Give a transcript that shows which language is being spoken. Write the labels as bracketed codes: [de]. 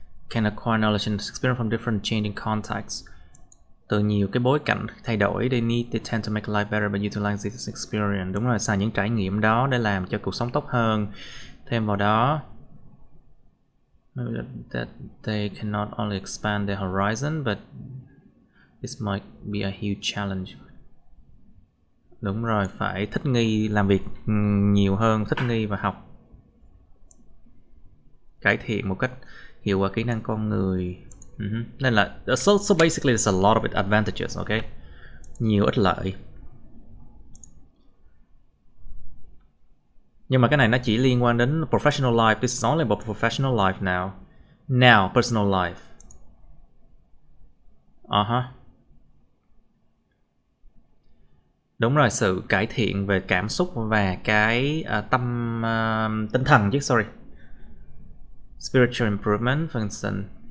[en] Can acquire knowledge and experience from different changing contexts. [vi] Từ nhiều cái bối cảnh thay đổi, [en] they tend to make life better by utilizing this experience. [vi] Đúng rồi, xài những trải nghiệm đó để làm cho cuộc sống tốt hơn. Thêm vào đó, [en] that they cannot only expand their horizon, but this might be a huge challenge. [vi] Đúng rồi, phải thích nghi làm việc nhiều hơn, thích nghi và học. Cải thiện một cách hiệu quả kỹ năng con người. Nên là [en] so basically there's a lot of advantages, okay? [vi] Nhiều ích lợi. Nhưng mà cái này nó chỉ liên quan đến professional life. [en] This is only about professional life now. Now, personal life. [vi] Đúng rồi, sự cải thiện về cảm xúc và cái tinh thần chứ, [en] sorry. Spiritual improvement, for instance.